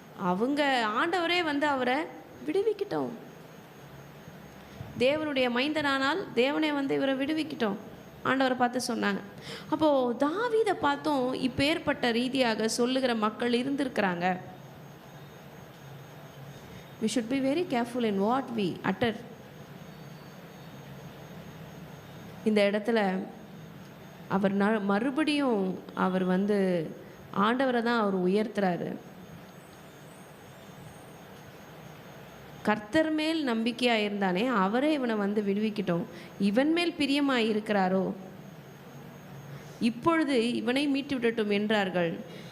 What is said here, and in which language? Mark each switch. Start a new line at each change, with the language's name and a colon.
Tamil: அவங்க ஆண்டவரே வந்து அவரை விடுவிக்கிட்டோம், தேவனுடைய மைந்தனானால் தேவனே வந்து இவரை விடுவிக்கிட்டோம். ஆண்டவரை பார்த்து சொன்னாங்க. அப்போது தாவீதை பார்த்தும் இப்பேற்பட்ட ரீதியாக சொல்லுகிற மக்கள் இருந்திருக்கிறாங்க.
English: we should be very careful in what we utter.
Tamil: இந்த இடத்துல அவர் மறுபடியும் அவர் ஆண்டவரை தான் அவர் உயர்த்துறாரு. கர்த்தர் மேல் நம்பிக்கையாக இருந்தானே அவரே இவனை விடுவிக்கிட்டோம், இவன் மேல் பிரியமாக இருக்கிறாரோ, இப்பொழுது இவனை மீட்டு விடட்டும் என்றார்கள்.